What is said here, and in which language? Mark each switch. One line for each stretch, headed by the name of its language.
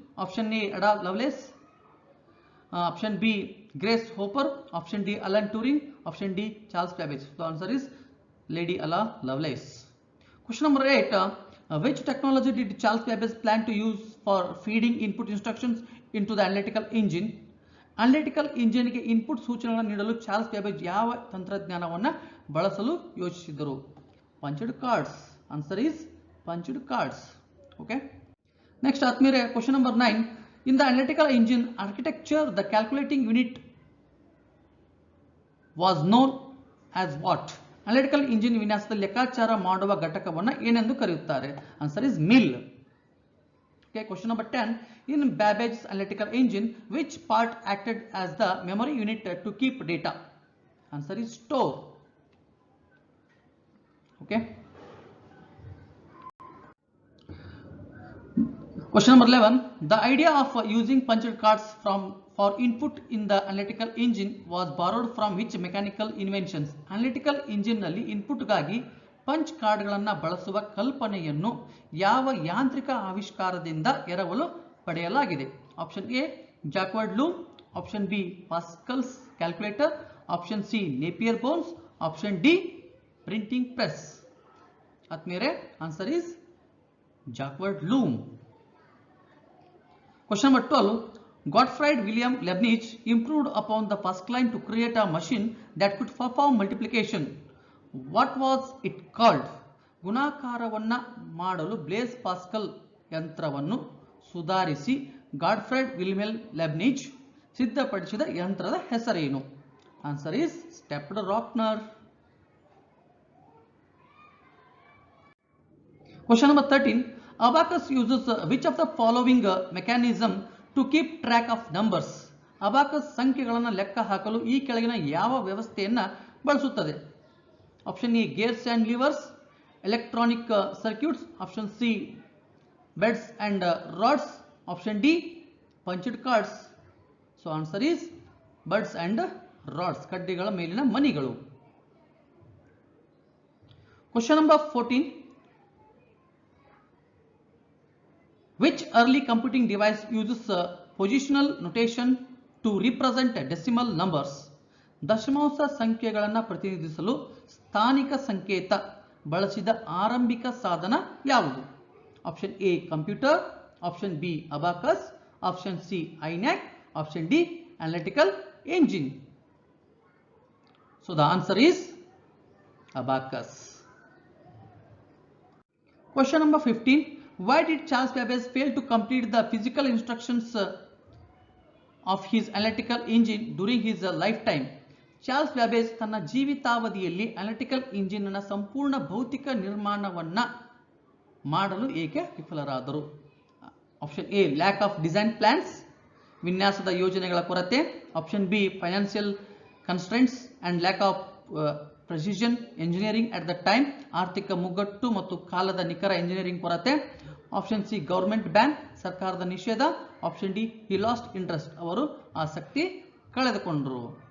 English: Option A Ada Lovelace, option B Grace Hopper, option D Alan Turing, option D Charles Babbage. The answer is Lady Ada Lovelace. Question number 8, which technology did Charles Babbage plan to use for feeding input instructions into the analytical engine?
Kannada: Analytical ಇಂಜಿನ್ಗೆ input ಸೂಚನೆಗಳನ್ನು ನೀಡಲು Charles ಬೇಬೇಜ್ ಯಾವ ತಂತ್ರಜ್ಞಾನವನ್ನು ಬಳಸಲು ಯೋಚಿಸಿದರು? Punched cards.
English: Answer is punched cards. Okay. Next ಆತ್ಮೀಯರೇ, question number 9, in the analytical engine architecture the calculating unit was known as what?
Kannada: Analytical engine ವಿನ್ಯಾಸದಲ್ಲಿ ಲೆಕ್ಕಾಚಾರ ಮಾಡುವ ಘಟಕವನ್ನು ಏನೆಂದು ಕರೆಯುತ್ತಾರೆ?
English: Answer is mill. Okay, question number 10, in Babbage's analytical engine which part acted as the memory unit to keep data? Answer is store. Okay. Question number 11, the idea of using punched cards for input in the analytical engine was borrowed from which mechanical inventions?
Kannada: Analytical engine ನಲ್ಲಿ input ಗಾಗಿ punch ಕಾರ್ಡ್ಗಳನ್ನು ಬಳಸುವ ಕಲ್ಪನೆಯನ್ನು ಯಾವ ಯಾಂತ್ರಿಕ ಆವಿಷ್ಕಾರದಿಂದ ಎರವಲು ಪಡೆಯಲಾಗಿದೆ?
English: Option A Jacquard loom, option B Pascal's calculator, option C Napier's bones, option D printing press. ಆತ್ಮೀಯರೇ, answer is Jacquard loom. Question number 12. Gottfried Wilhelm Leibniz improved upon the Pascaline to create a machine that could perform multiplication. What was it called?
Kannada: ಗುಣಾಕಾರವನ್ನು ಮಾಡಲು bless Pascal ಯಂತ್ರವನ್ನು ಸುಧಾರಿಸಿ ಗಾಡ್ಫ್ರೆಡ್ Wilhelm Leibniz ಸಿದ್ಧಪಡಿಸಿದ ಯಂತ್ರದ ಹೆಸರೇನು?
English: Answer is stepped reckoner. Question number 13. Abacus uses which of the following mechanism to keep track of numbers?
Kannada: Abacus ಸಂಖ್ಯೆಗಳನ್ನು ಲೆಕ್ಕ ಹಾಕಲು ಈ ಕೆಳಗಿನ ಯಾವ ವ್ಯವಸ್ಥೆಯನ್ನು ಬಳಸುತ್ತದೆ?
English: Option A gears and levers, electronic circuits, option C beads and rods, option D punched cards. So answer is beads and rods,
Kannada: ಕಡ್ಡಿಗಳ ಮೇಲಿನ ಮಣಿಗಳು.
English: Question number 14. Which early computing device uses positional notation to represent decimal numbers?
Kannada: ದಶಮಾಂಶ ಸಂಖ್ಯೆಗಳನ್ನು ಪ್ರತಿನಿಧಿಸಲು ಸ್ಥಾನಿಕ ಸಂಕೇತ ಬಳಸಿದ ಆರಂಭಿಕ ಸಾಧನ ಯಾವುದು?
English: Option A computer, option B abacus, option C ENIAC, option D analytical engine. So the answer is abacus. Question number 15. Why did Charles Babbage fail to complete the physical instructions of his analytical engine during his lifetime?
Kannada: Charles Babbage ತನ್ನ ಜೀವಿತಾವಧಿಯಲ್ಲಿ analytical ಇಂಜಿನ್ನ ಸಂಪೂರ್ಣ ಭೌತಿಕ ನಿರ್ಮಾಣವನ್ನ ಮಾಡಲು ಏಕೆ ವಿಫಲರಾದರು?
English: option A lack of design plans,
Kannada: ವಿನ್ಯಾಸದ ಯೋಜನೆಗಳ ಕೊರತೆ,
English: option B financial constraints and lack of precision engineering at the time,
Kannada: ಆರ್ಥಿಕ ಮುಗ್ಗಟ್ಟು ಮತ್ತು ಕಾಲದ ನಿಖರ ಎಂಜಿನಿಯರಿಂಗ್ ಕೊರತೆ,
English: option C government ban,
Kannada: ಸರ್ಕಾರದ ನಿಷೇಧ,
English: option D he lost interest,
Kannada: ಅವರು ಆಸಕ್ತಿ ಕಳೆದುಕೊಂಡರು.